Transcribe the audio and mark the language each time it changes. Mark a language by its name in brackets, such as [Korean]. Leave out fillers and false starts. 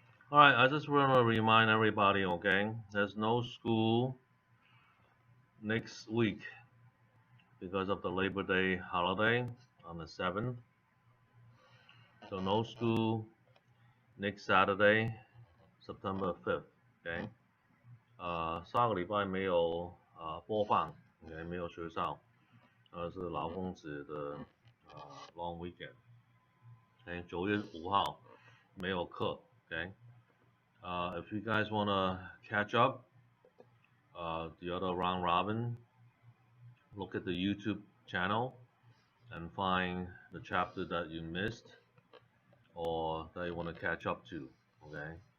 [English] Alright, I just want to remind everybody, okay, there's no school next week because of the Labor Day holiday on the 7th. So no school next Saturday, September 5th, okay? [Chinese] 下个礼拜没有播放 ，OK， 没有学校，是劳工节的long weekend。 OK， 9月5号没有课 ，OK。 [English] If you guys wanna catch up, the other round robin, look at the YouTube channel and find the chapter that you missed or that you want to catch up to, okay?